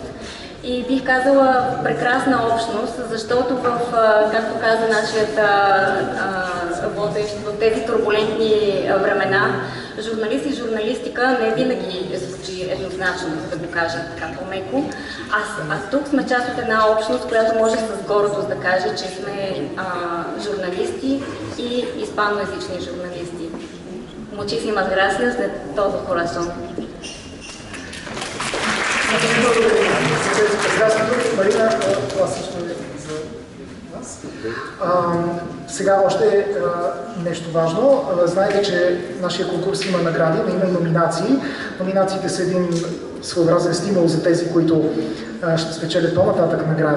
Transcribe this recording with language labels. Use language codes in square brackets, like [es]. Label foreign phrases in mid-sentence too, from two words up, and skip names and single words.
[bg] И бих казала прекрасна общност, защото както каза нашият водещ, в тези турбулентни времена, журналист и журналистика не винаги звучи еднозначно, да го кажа така по-меко. А тук сме част от една общност, която може с гордост да каже, че сме журналисти и испаноязични журналисти. [es] Muchísimas gracias de todo corazón. [bg] Марина, това също е за вас. Сега още нещо важно. Знаете, че нашия конкурс има награди, но има и номинации. Номинациите са един своеобразен стимул за тези, които ще спечелят по-нататък награди.